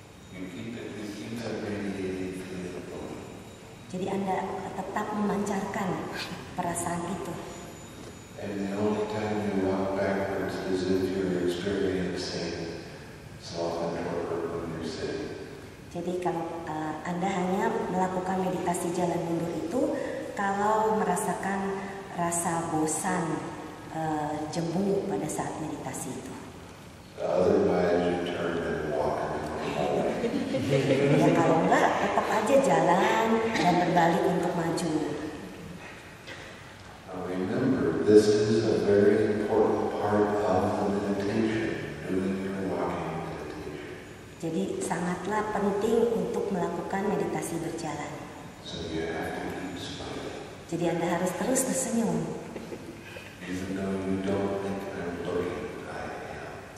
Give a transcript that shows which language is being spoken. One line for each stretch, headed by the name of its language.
English: You keep that radiating feeling going.
Indonesian: Jadi Anda tetap memancarkan perasaan itu.
English: And the only time you walk backwards is if you're experiencing sloth and torpor when you're sitting.
Indonesian: Jadi kalau Anda hanya melakukan meditasi jalan mundur itu kalau merasakan rasa bosan, jemu pada saat meditasi itu.
English: Otherwise you turn and walk in the way.
Indonesian: Ya kalau enggak, tetap aja jalan dan berbalik untuk maju.
English: Now remember, this is a very important part of the meditation, doing your walking meditation.
Indonesian: Jadi sangatlah penting untuk melakukan meditasi berjalan.
English: So you have to keep smiling.
Indonesian: Jadi Anda harus terus tersenyum.
English: Even though you don't think I'm looking, I am.